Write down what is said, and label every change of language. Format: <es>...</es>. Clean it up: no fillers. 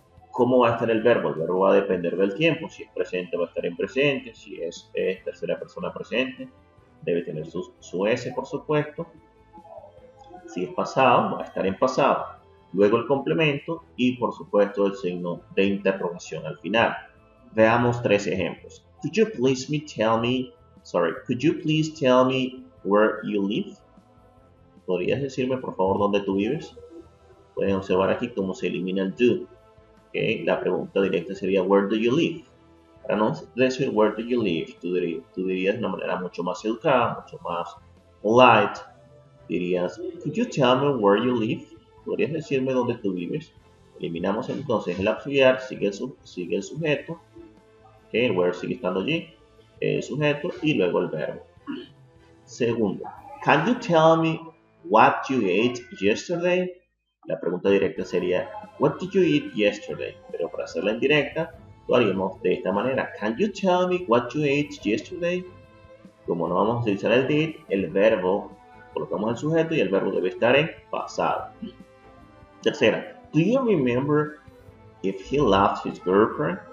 <es>¿Cómo va a estar el verbo? El verbo va a depender del tiempo. Si es presente, va a estar en presente. Si es tercera persona presente, debe tener su S, por supuesto. Si es pasado, va a estar en pasado. Luego el complemento y, por supuesto, el signo de interrogación al final. Veamos 3 ejemplos.</es> <en>Could you please tell me where you live?</en> <es>¿Podrías decirme, por favor, dónde tú vives? Pueden observar aquí cómo se elimina el do. Okay. La pregunta directa sería, where do you live? Para no decir, where do you live, tú dirías de una manera mucho más educada, mucho más polite.</es> <en>Dirías, could you tell me where you live?</en> <es>¿Podrías decirme dónde tú vives? Eliminamos entonces el auxiliar, sigue el sujeto. Okay, el where sigue estando allí, el sujeto y luego el verbo.</es> <en>Segundo, can you tell me what you ate yesterday? La pregunta directa sería, what did you eat yesterday?</en> <es>Pero para hacerla en directa, lo haríamos de esta manera.</es> <en>Can you tell me what you ate yesterday?</en> <es>Como no vamos a utilizar el did, el verbo, colocamos el sujeto y el verbo debe estar en pasado.</es> <en>Tercera, do you remember if he loved his girlfriend?</en>